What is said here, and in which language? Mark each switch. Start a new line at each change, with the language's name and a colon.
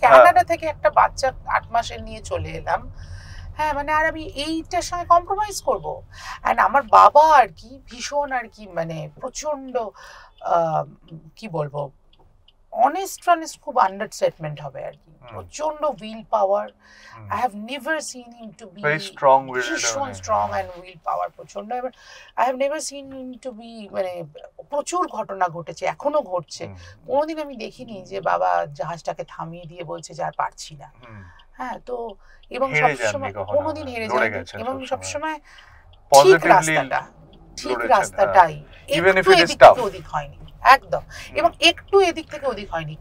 Bangla: Canada থেকে একটা বাচ্চা 8 মাসের নিয়ে চলে এলাম, হ্যাঁ, মানে আর আমি এইটার সঙ্গে কম্প্রোমাইজ করব? এন্ড আমার বাবা আর কি ভীষণ আর কি মানে প্রচন্ড কি বলবো, অনেস্ট খুব আন্ডারস্টেটমেন্ট হবে আর কি, প্রচন্ড will power.
English: I have never seen him to be very strong-willed, ভীষণ strong and will power প্রচন্ড। I have never seen him to be
Bangla: মানে প্রচুর ঘটনা ঘটেছে, এখনো ঘটছে, কোনোদিন আমি দেখিনি যে বাবা জাহাজটাকে থামিয়ে দিয়ে বলছে যে আর পারছি না। হ্যাঁ, তো এবং সবসময় কোনোদিন হেরে যায়নি, এবং সবসময় ঠিক রাস্তাটা, ঠিক রাস্তাটাই, একটু এদিক থেকে ওদিক হয়নি একদম, এবং একটু এদিক থেকে ওদিক হয়নি।